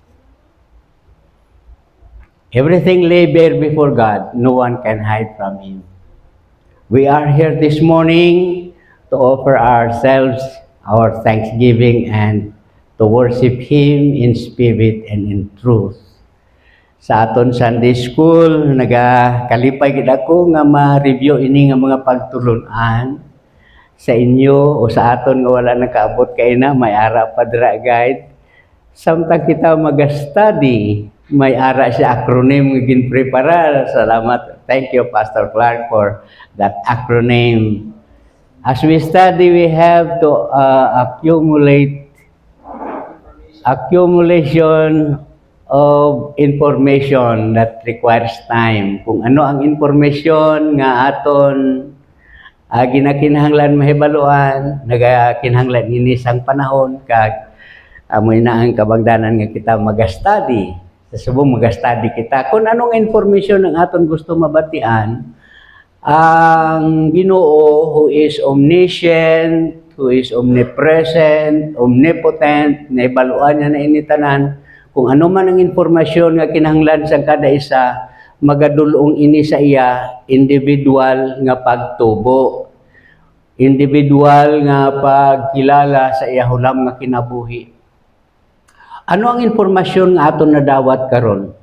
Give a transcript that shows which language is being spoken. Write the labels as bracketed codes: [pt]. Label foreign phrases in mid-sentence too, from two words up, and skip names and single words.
[en] Everything lay bare before God, no one can hide from Him. We are here this morning to offer ourselves our thanksgiving and to worship Him in spirit and in truth. [hil] Sa aton [en] Sunday School, [hil] nagakalipay gid ako nga ma-review ini nga mga pagtulunan sa inyo o sa aton nga wala nakaabot kay na may ara pa dira guide. Samtang kita mag-study, may ara siya acronym nga ginprepara. Salamat. [en] Thank you Pastor Clark for that acronym. As we study, we have to accumulation of information that requires time. [hil] Kung ano ang information nga aton ginakinahanglan mahibaluan, nagakinahanglan ini sang panahon kag amoy na ang kabangdanan nga kita mag-study. Sa subong mag-study kita kung anong information ang aton gusto mabatian. [en] Ang Ginoo who is omniscient, who is omnipresent, omnipotent, [hil] naibaluan niya na initanan, kung ano man ang informasyon nga kinahanglan sa kada isa, magadulong ini sa iya, individual nga pagtubo, individual nga pagkilala sa iya hulam nga kinabuhi. Ano ang informasyon nga aton nadawat karon?